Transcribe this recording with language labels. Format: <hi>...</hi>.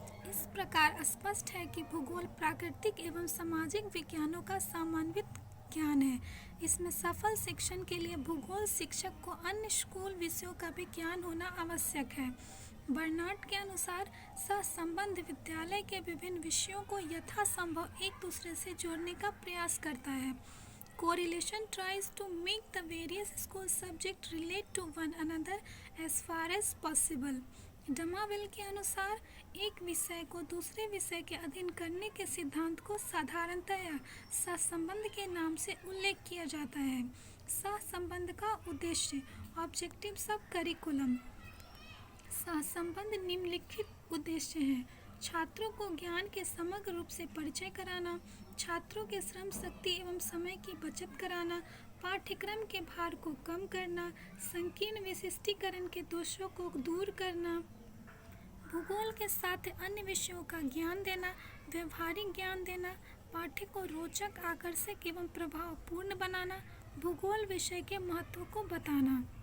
<hi>इस प्रकार स्पष्ट है कि भूगोल प्राकृतिक एवं सामाजिक विज्ञानों का समन्वित ज्ञान है। इसमें सफल शिक्षण के लिए भूगोल शिक्षक को अन्य स्कूल विषयों का भी ज्ञान होना आवश्यक है। बर्नार्ड के अनुसार सहसंबंध विद्यालय के विभिन्न विषयों को यथासंभव एक दूसरे से जोड़ने का प्रयास करता है।</hi> <en>Correlation tries to make the various school subjects relate to one another as far as possible.</en> <hi>डमावेल के अनुसार एक विषय को दूसरे विषय के अधीन करने के सिद्धांत को साधारणतया सहसंबंध के नाम से उल्लेख किया जाता है। सहसंबंध का उद्देश्य</hi> <en>Objectives of curriculum.</en> <hi>सहसंबंध निम्नलिखित उद्देश्य हैं: छात्रों को ज्ञान के समग्र रूप से परिचय कराना, छात्रों के श्रम शक्ति एवं समय की बचत कराना, पाठ्यक्रम के भार को कम करना, संकीर्ण विशिष्टीकरण के दोषों को दूर करना, भूगोल के साथ अन्य विषयों का ज्ञान देना, व्यवहारिक ज्ञान देना, पाठ्य को रोचक, आकर्षक एवं प्रभावपूर्ण बनाना, भूगोल विषय के महत्व को बताना।</hi>